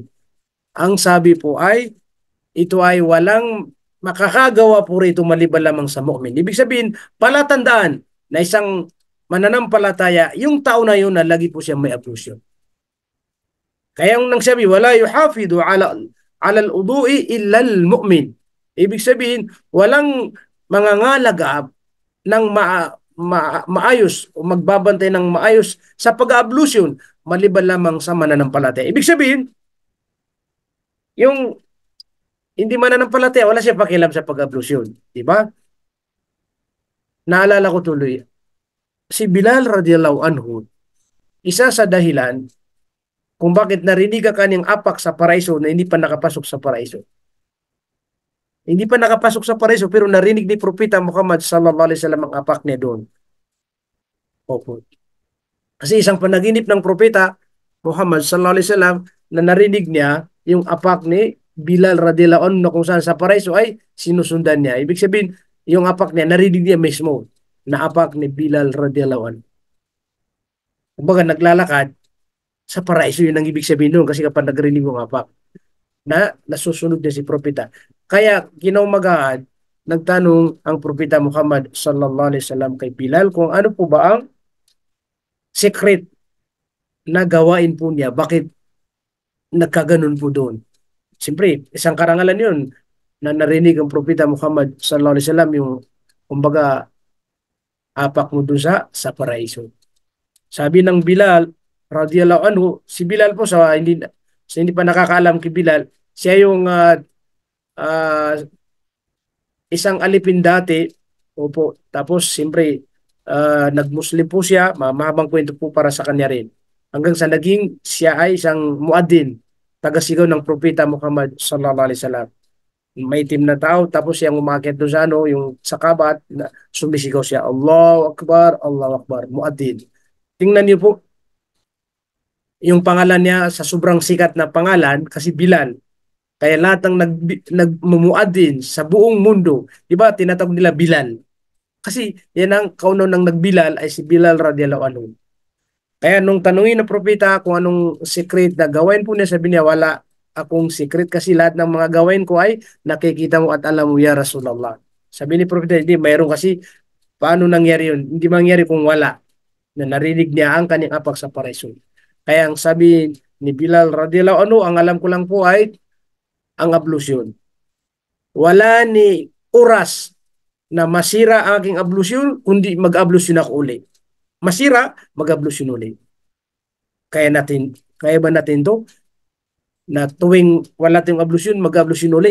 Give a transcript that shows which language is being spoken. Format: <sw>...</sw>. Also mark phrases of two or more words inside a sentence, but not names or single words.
<tl>Ang sabi po ay, ito ay walang makakagawa po rito maliban lamang sa mu'min. Ibig sabihin, palatandaan na isang mananampalataya, yung tao na yun na lagi po siya may ablusyon. Kaya yung nang sabi,</tl> <ar>ولا يحافظ على الوضوء إلا المؤمن.</ar> <tl>Ibig sabihin, walang mangangalagab ng maayos o magbabantay ng maayos sa pag-ablusyon maliban lamang sa mananampalataya. Ibig sabihin, yung hindi mananampalataya, wala siya pakialam sa pag-ablusyon. Diba? Naalala ko tuloy, si Bilal</tl> <ar>رضي الله عنه,</ar> <tl>isa sa dahilan kung bakit narinig ka kanyang apak sa paraiso na hindi pa nakapasok sa paraiso. Hindi pa nakapasok sa paraiso pero narinig ni Propeta Muhammad</tl> <ar>صلى الله عليه وسلم</ar> <tl>ang apak niya doon. Opo. Kasi isang panaginip ng Propeta Muhammad</tl> <ar>صلى الله عليه وسلم</ar> <tl>na narinig niya yung apak ni Bilal</tl> <ar>رضي الله عنه</ar> <tl>na kung saan sa paraiso ay sinusundan niya. Ibig sabihin, yung apak niya, narinig niya mismo na apak ni Bilal</tl> <ar>رضي الله عنه.</ar> <tl>Kumbaga naglalakad, sa paraiso yun ang ibig sabihin doon kasi kapag nagrinig yung apak na nasusunod niya si Propeta. Kaya kinaumagahan, nagtanong ang Propeta Muhammad</tl> <ar>صلى الله عليه وسلم</ar> <tl>kay Bilal kung ano po ba ang secret na gawain po niya, bakit nagkaganon po doon. Siyempre, isang karangalan yun na narinig ang Propeta Muhammad</tl> <ar>صلى الله عليه وسلم</ar> <tl>yung kumbaga apak mo doon sa paraiso. Sabi ng Bilal</tl> <ar>رضي الله عنه,</ar> <tl>si Bilal po sa hindi pa nakakaalam kay Bilal, siya yung isang alipin dati. Opo, tapos siyempre nagmuslim po siya, mahabang kwento po para sa kanya rin. Hanggang sa naging siya ay isang muadin, tagasigaw ng Propeta Muhammad</tl> <ar>صلى الله عليه وسلم.</ar> <tl>May team na tao, tapos siyang umakyat doon sa yung sa kabat, sumisigaw siya,</tl> <ar>الله أكبر,</ar> <tl>muadin. Tingnan niyo po, yung pangalan niya sa sobrang sikat na pangalan kasi Bilal. Kaya lahat ng nagmumuadin sa buong mundo, di ba, tinatawag nila Bilal. Kasi yan ang kaunon ng nagbilal ay si Bilal</tl> <ar>رضي الله عنه.</ar> <tl>Kaya nung tanungin ng propeta kung anong secret na gawain po niya, sabi niya, wala akong secret kasi lahat ng mga gawain ko ay nakikita mo at alam mo</tl> <ar>يا رسول الله.</ar> <tl>Sabi ni propeta, hindi, mayroon kasi paano nangyari yun? Hindi mangyari kung wala na narinig niya ang kanyang apak sa paraiso. Kaya ang sabi ni Bilal</tl> <ar>رضي الله عنه,</ar> <tl>ang alam ko lang po ay ang ablusyon. Wala ni oras na masira ang aking ablusyon, kundi mag-ablusyon ako uli. Masira, mag-ablusyon uli. Kaya ba natin to? Na tuwing wala tayong ablusyon, mag-ablusyon uli.</tl>